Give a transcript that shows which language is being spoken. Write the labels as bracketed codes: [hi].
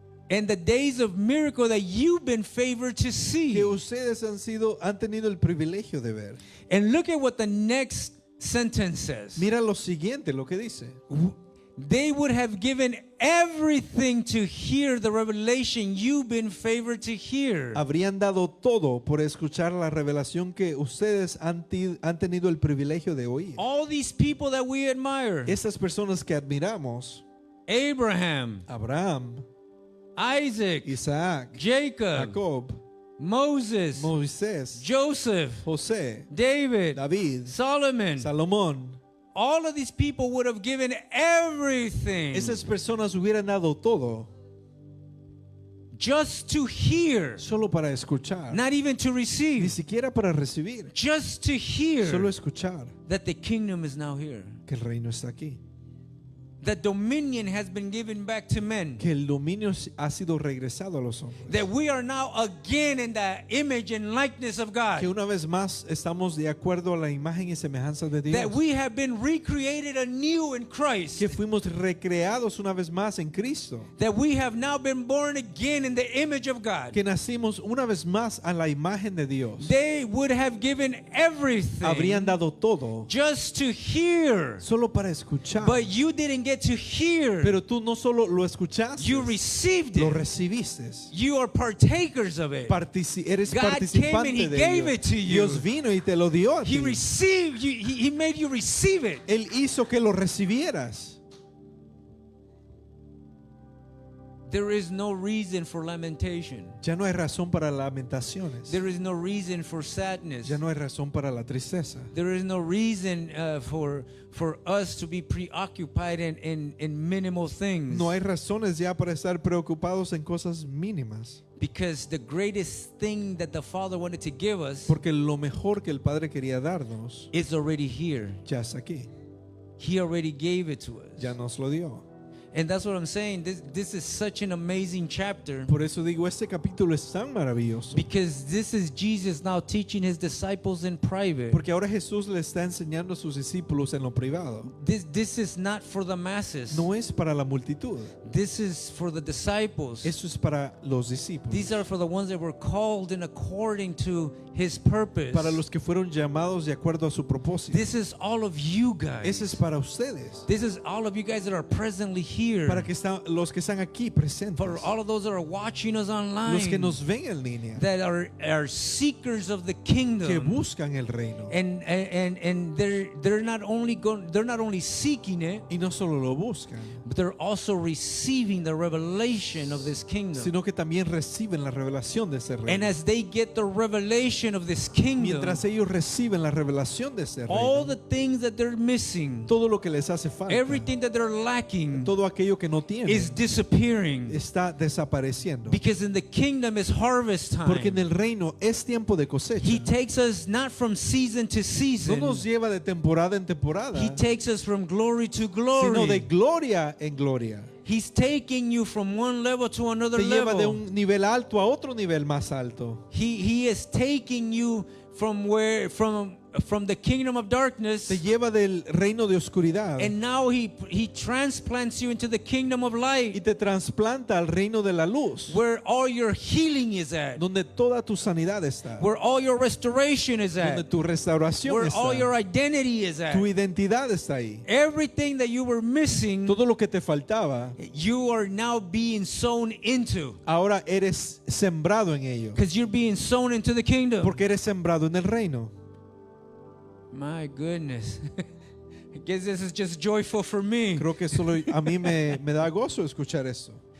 [en] and the days of miracle that you've been favored to see. [es] que ustedes han tenido el privilegio de ver. [en] And look at what the next sentence says. [es] Mira lo siguiente, lo que dice. [en] They would have given everything to hear the revelation you've been favored to hear. [es] Habrían dado todo por escuchar la revelación que ustedes han tenido el privilegio de oír. [en] All these people that we admire. [es] Estas personas que admiramos, [en] Abraham, [es] Abraham, [en] Isaac, [es] Isaac, [en] Jacob, [es] Jacob, [en] Moses, [es] Moisés, [en] Joseph, [es] José, [en] David, [es] David, [en] Solomon. [es] Salomón. [en] All of these people would have given everything [es] Esas personas hubieran dado todo [en] just to hear, [es] solo para escuchar, [en] not even to [es] ni [en] receive, [es] siquiera para recibir, [en] just to hear [es] solo escuchar [en] that the kingdom is now here. [es] que el reino está aquí, [en] That dominion has been given back to men. [es] que el dominio ha sido regresado a los hombres, [en] That we are now again in the image and likeness of God. [es] que una vez más estamos de acuerdo a la imagen y semejanza de Dios, [en] That we have been recreated anew in Christ. [es] que fuimos recreados una vez más en Cristo, [en] That we have now been born again in the image of God. [es] que nacimos una vez más a la imagen de Dios. [en] They would have given everything [es] Habrían dado todo [en] just to hear. [es] solo para escuchar, [en] But you didn't get to hear. [es] pero tú no solo lo escuchaste, [en] You received [es] lo [en] it. [es] recibiste. [en] You are partakers of it. [es] Eres [en] God came [es] participante [en] and He [es] de [en] gave [es] ello. [en] it to you. [es] Dios vino y te lo dio a [en] He [es] ti. [en] received you. He made you receive it. [es] Él hizo que lo recibieras. [en] There is no reason for lamentation. [es] Ya no hay razón para lamentaciones. [en] There is no reason for sadness. [es] Ya no hay razón para la tristeza. [en] There is no reason for us to be preoccupied in minimal things. [es] No hay razones ya para estar preocupados en cosas mínimas. [en] Because the greatest thing that the Father wanted to give us [es] Porque lo mejor que el Padre quería darnos [en] is already here. [es] ya está aquí. [en] He already gave it to us. [es] Ya nos lo dio. [en] And that's what I'm saying. This is such an amazing chapter. [es] Por eso digo, este capítulo es tan maravilloso. [en] Because this is Jesus now teaching His disciples in private. [es] Porque ahora Jesús le está enseñando a sus discípulos en lo privado. [en] This is not for the masses. [es] No es para la multitud. [en] This is for the disciples. [es] Eso es para los discípulos. [en] These are for the ones that were called in according to His purpose. [es] Para los que fueron llamados de acuerdo a su propósito. [en] This is all of you guys. [es] Ese es para ustedes. [en] This is all of you guys that are presently here. [es] Para que los que están aquí presentes. [en] For all of those that are watching us online. [es] Los que nos ven en línea. [en] That are seekers of the kingdom. [es] Que buscan el reino. [en] And they're not only seeking it. [es] Y no solo lo buscan. [en] But they're also receiving the revelation of this kingdom. [es] Sino que también reciben la revelación de ese reino. [en] And as they get the revelation of this kingdom, [es] mientras ellos reciben la revelación de ese reino, [en] all the things that they're missing, [es] todo lo que les hace falta, [en] everything that they're lacking, [es] todo aquello que no tienen, [en] is disappearing. [es] está desapareciendo. [en] Because in the kingdom is harvest time. [es] Porque en el reino es tiempo de cosecha. [en] He takes us not from season to season. [es] No nos lleva de temporada en temporada, [en] He takes us from glory to glory. [es] sino de gloria en gloria. [en] He's taking you from one level to another [es] Te lleva de [en] level. [es] un nivel alto a otro nivel más alto. [en] He is taking you from the kingdom of darkness, [es] Te lleva del reino de oscuridad [en] and now he transplants you into the kingdom of [es] y [en] light, [es] te trasplanta al reino de la luz, [en] where all your healing is at, [es] donde toda tu sanidad está, [en] where all your restoration is [es] donde [en] at, [es] tu restauración [en] where all your [es] está, [en] identity is at. [es] tu identidad está ahí. [en] Everything that you were missing, [es] Todo lo que te faltaba, [en] you are now being sown into, [es] ahora eres sembrado en ello, [en] because you're being sown into the kingdom. [es] porque eres sembrado en el reino. [en] My goodness. I guess this is just joyful for me. [es] Creo que solo a mí me da gozo escuchar esto.